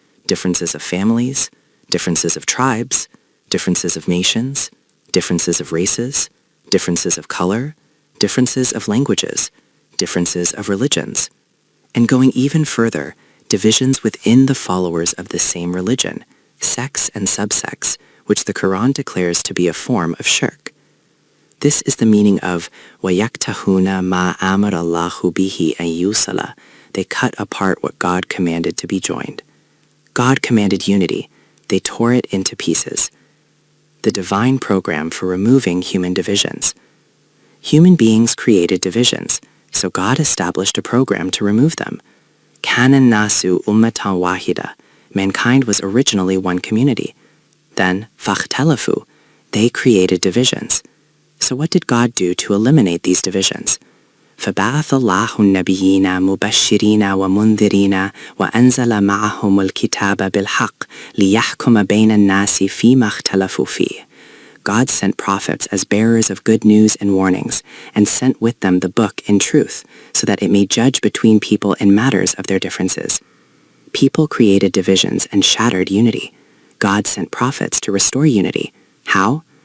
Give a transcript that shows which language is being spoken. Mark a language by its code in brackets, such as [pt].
[en] Differences of families, differences of tribes, differences of nations, differences of races, differences of color, differences of languages, differences of religions. And going even further, divisions within the followers of the same religion, sects and subsects, which the Quran declares to be a form of shirk. This is the meaning of [ar] وَيَقْتَعُونَ مَا أَمَرَ اللَّهُ بِهِ أَنْ يُوصَلَ. [en] They cut apart what God commanded to be joined. God commanded unity. They tore it into pieces. The divine program for removing human divisions. Human beings created divisions, so God established a program to remove them. [ar] Kana nasu ummatan wahida. [en] Mankind was originally one community. Then, fakhtalafu, they created divisions. So what did God do to eliminate these divisions? [ar] فبعث الله النبيين مبشرين ومنذرين وأنزل معهم الكتاب بالحق ليحكم بين الناس فيما اختلفوا فيه. [en] God sent prophets as bearers of good news and warnings, and sent with them the book in truth, so that it may judge between people in matters of their differences. People created divisions and shattered unity. God sent prophets to restore unity. How?